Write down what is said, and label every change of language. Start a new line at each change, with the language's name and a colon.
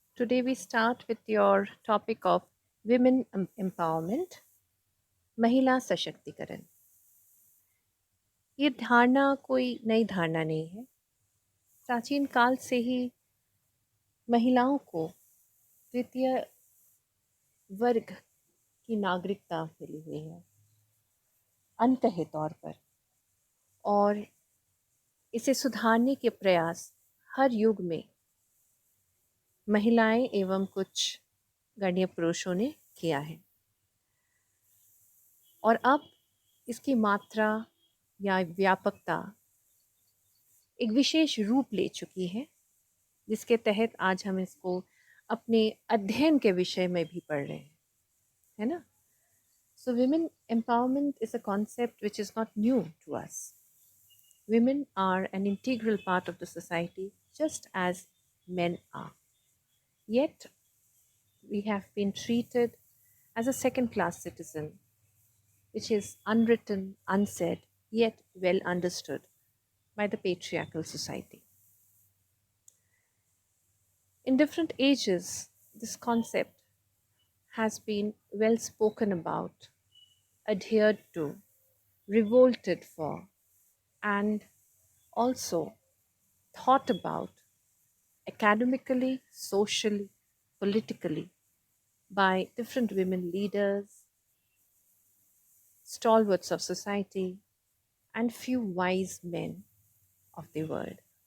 English: Today we start with your topic of women empowerment,
Hindi: महिला सशक्तिकरण. ये धारणा कोई नई धारणा नहीं है. प्राचीन काल से ही महिलाओं को तृतीय वर्ग की नागरिकता मिली हुई है अंततः तौर पर, और इसे सुधारने के प्रयास हर युग में महिलाएं एवं कुछ गणीय पुरुषों ने किया है. और अब इसकी मात्रा या व्यापकता एक विशेष रूप ले चुकी है, जिसके तहत आज हम इसको अपने अध्ययन के विषय में भी पढ़ रहे हैं, है ना.
English: So women empowerment is a concept which is not new to us. Women are an integral part of the society just as men are. Yet we have been treated as a second class citizen, which is unwritten, unsaid, yet well understood by the patriarchal society. In different ages, this concept has been well spoken about, adhered to, revolted for, and also thought about academically, socially, politically by different women leaders, stalwarts of society, and few wise men of the world.